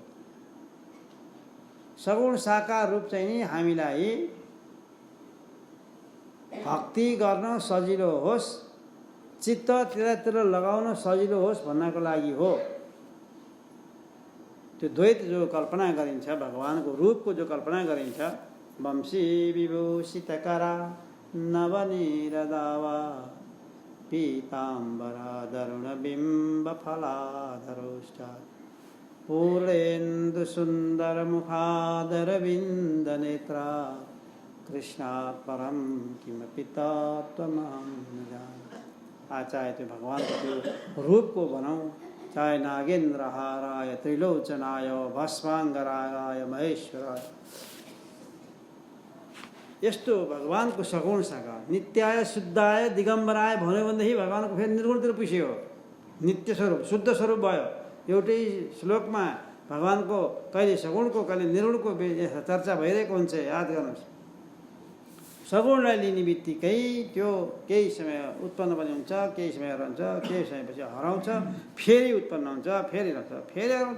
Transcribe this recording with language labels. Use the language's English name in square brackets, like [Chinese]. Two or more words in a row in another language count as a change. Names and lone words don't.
[Nepali] सगुण साकार रूप चाहिँ नि हामीलाई भक्ति गर्न सजिलो होस्, चित्त त्यतातिर लगाउन सजिलो होस् भन्नको लागि हो। त्यो द्वैत जो कल्पना गरिन्छ, भगवानको रूपको जो कल्पना गरिन्छ, [Sanskrit] वंशी विभूषितकरा नवनीरदावा पीताम्बरा दरुणबिम्बफलाधरोष्टा पूर्णेन्दुसुन्दरमुखादरविन्दनेत्रा कृष्णात् परं किमपि तत्त्वमहं न जाने। [Nepali] चाहे त्यो भगवानको त्यो रूपको भनौँ, चाहे [Sanskrit] नागेन्द्रहाराय त्रिलोचनाय भस्माङ्गराय महेश्वराय, [Nepali] यस्तो भगवानको सगुण साकार [Sanskrit] नित्याय शुद्धाय दिगम्बराय [Nepali] भन्यो भनेदेखि भगवानको फेरि निर्गुणतिर पुग्यो। नित्य स्वरूप, शुद्ध स्वरूप भयो। एउटै श्लोकमा भगवानको कहिले सगुणको कहिले निर्गुणको चर्चा भइरहेको हुन्छ। याद गर्नुहोस्, सगुणलाई लिने बित्तिकै त्यो केही समय उत्पन्न पनि हुन्छ, केही समय रहन्छ, केही समयपछि हराउँछ, फेरि उत्पन्न हुन्छ, फेरि रहन्छ, फेरि हराउँछ।